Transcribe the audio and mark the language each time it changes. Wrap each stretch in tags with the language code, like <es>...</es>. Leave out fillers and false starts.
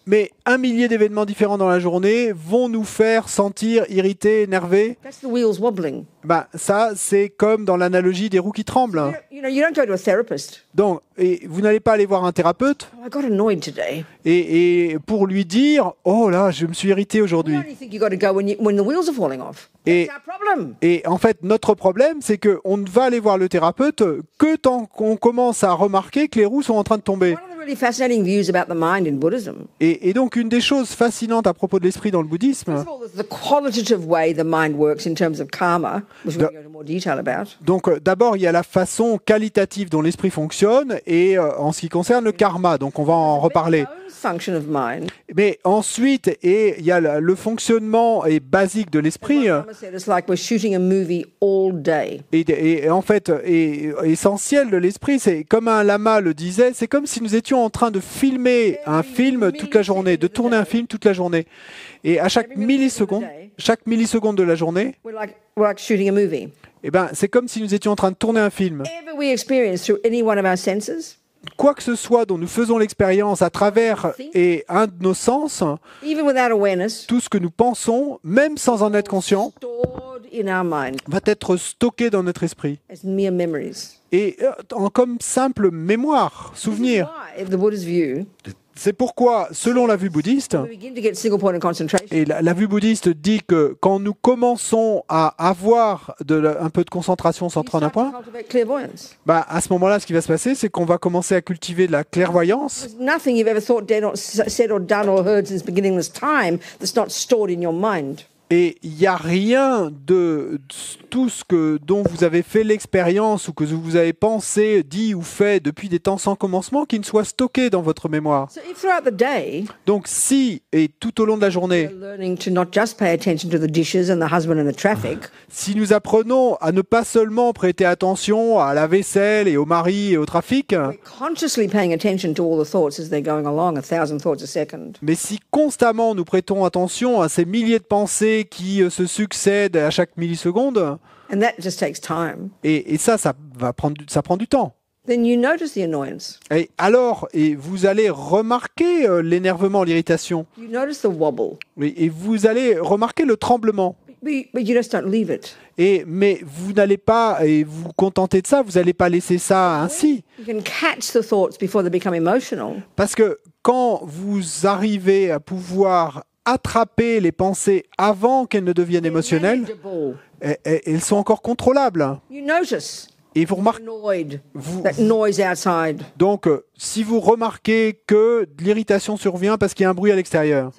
<fr>Mais 1 millier d'événements différents dans la journée vont nous faire sentir irrités, énervés.</fr> <en>That's the wheels wobbling.</en> <fr>Ça, c'est comme dans l'analogie des roues qui tremblent.</fr> <en>You know, you don't go to a therapist.</en> <fr>Donc, et vous n'allez pas aller voir un thérapeute</fr> <en>Oh, I got annoyed today.</en> <fr>et pour lui dire, oh là, je me suis irrité</fr> <en>You</en> <fr>aujourd'hui.</fr> <en>only think you got to go when the wheels are falling off.</en> <fr>Et,</fr> <en>That's our problem.</en> <fr>et en fait, notre problème, c'est qu'on ne va aller voir le thérapeute que tant qu'on commence à remarquer que les roues sont en train de tomber.</fr> <en>One of the really fascinating views about the mind in Buddhism.</en> <fr>Et donc, une des choses fascinantes à propos de l'esprit dans le bouddhisme,</fr> <en>First of all, there's the qualitative way the mind works in terms of karma, which we can go into more detail about.</en> <fr>donc d'abord, il y a la façon qualitative dont l'esprit fonctionne et en ce qui concerne le karma, donc on va en reparler.</fr> <en>Function of mind.</en> <fr>Mais ensuite, il y a le fonctionnement basique de l'esprit.</fr> <en>Mama said it's like we're shooting a movie all day.</en> <fr>Et en fait, essentiel de l'esprit, c'est comme un lama le disait, c'est comme si nous étions en train de filmer un film toute la journée, de tourner un film toute la journée. Et à chaque milliseconde de la journée,</fr> <en>We're like shooting a movie.</en> <fr>c'est comme si nous étions en train de tourner un film.</fr> <en>Whatever we experience through any one of our senses,</en> <fr>quoi que ce soit dont nous faisons l'expérience à travers et un de nos sens,</fr> <en>even without awareness,</en> <fr>tout ce que nous pensons, même sans en être conscient,</fr> <en>stored in our mind</en> <fr>va être stocké dans notre esprit.</fr> <en>as mere memories.</en> <fr>Et comme simple mémoire, souvenir.</fr> <en>Why, in the Buddha's view,</en> <fr>C'est pourquoi, selon la vue bouddhiste,</fr> <en>we begin to get single point of concentration.</en> <fr>et la vue bouddhiste dit que quand nous commençons à avoir un peu de concentration centrée en un</fr> <en>Start to</en> <fr>point,</fr> <en>cultivate clairvoyance.</en> <fr>à ce moment-là, ce qui va se passer, c'est qu'on va commencer à cultiver de la clairvoyance.</fr> <en>There's nothing you've ever thought, said, or done or heard since beginningless time that's not stored in your mind.</en> <fr>Et il n'y a rien de tout ce dont vous avez fait l'expérience ou que vous avez pensé, dit ou fait depuis des temps sans commencement qui ne soit stocké dans votre mémoire.</fr> <en>So if throughout the day,</en> <fr>Donc si, et tout au long de la journée,</fr> <en>we're learning to not just pay attention to the dishes and the husband and the traffic,</en> <fr>si nous apprenons à ne pas seulement prêter attention à la vaisselle et au mari et au trafic,</fr> <en>we're consciously paying attention to all the thoughts as they're going along, 1,000 thoughts a second.</en> <fr>mais si constamment nous prêtons attention à ces milliers de pensées qui se succèdent à chaque milliseconde,</fr> <en>And that just takes time.</en> <fr>et ça prend du temps.</fr> <en>Then you notice the annoyance.</en> <fr>Et alors, vous allez remarquer l'énervement, l'irritation.</fr> <en>You notice the wobble.</en> <fr>Oui, et vous allez remarquer le tremblement.</fr> <en>But you just don't leave it.</en> <fr>Mais vous n'allez pas vous contenter de ça, vous n'allez pas laisser ça ainsi.</fr> <en>You can catch the thoughts before they become emotional.</en> <fr>Parce que quand vous arrivez à pouvoir attraper les pensées avant qu'elles ne deviennent émotionnelles,</fr> <en>Manageable.</en> <fr>elles sont encore contrôlables.</fr> <en>You notice.</en> <fr>Et vous remarquez,</fr> <en>Annoyed. That noise outside.</en> <fr>donc, si vous remarquez que de l'irritation survient parce qu'il y a un bruit à l'extérieur,</fr>